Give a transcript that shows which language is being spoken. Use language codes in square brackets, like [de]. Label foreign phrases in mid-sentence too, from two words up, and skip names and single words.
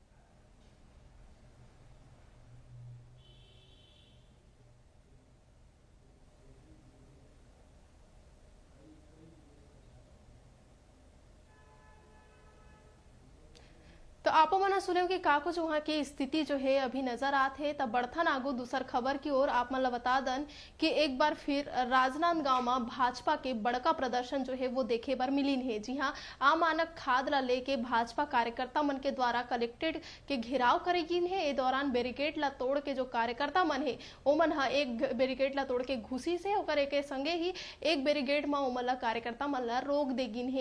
[hne] तो आप मना सुने कि का कुछ वहाँ की स्थिति जो है अभी नजर आते है। तब बढ़थन आगो दूसर खबर की ओर आप मन बता दन कि एक बार फिर राजनांदगांव में भाजपा के बड़का प्रदर्शन जो है वो देखे बार मिलीन है। जी हाँ, आम मानक खाद ला लेके भाजपा कार्यकर्ता मन के द्वारा कलेक्टेड के घेराव करे गिन है। ए दौरान बैरिकेड ला तोड़ के जो कार्यकर्ता मन है ओ मन हा एक बैरिकेड ला तोड़ के घुसी से ओकर एक संगे ही एक बैरिकेड में ओमन ला कार्यकर्ता मन ला रोक दे गिन है।